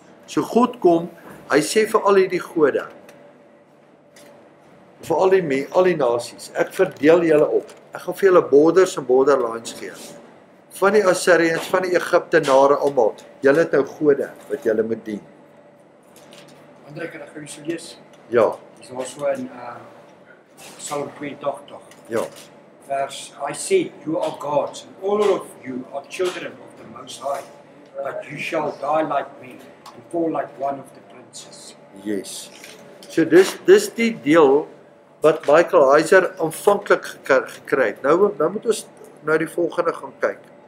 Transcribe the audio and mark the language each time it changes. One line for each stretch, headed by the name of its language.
Afrikaans: So God kom, hy sê vir al die gode, vir al die nasies, ek verdeel julle op. Ek gaan vir julle borders en borderlines gee. Van die Assyriërs, van die Egiptenare almal. Julle het nou gode wat julle moet dien. Andre, kan ek gou iets lees? Ja, Dis also in Psalm 82. ja.
English: Verse, I said, you are gods, and all of you are children of the Most High, but you shall die like me, and fall like one of the princes. Yes.
Afrikaans: So dis die deel wat Michael Heiser aanvanklik gekry het. Nou moet ons nou die volgende gaan kyk.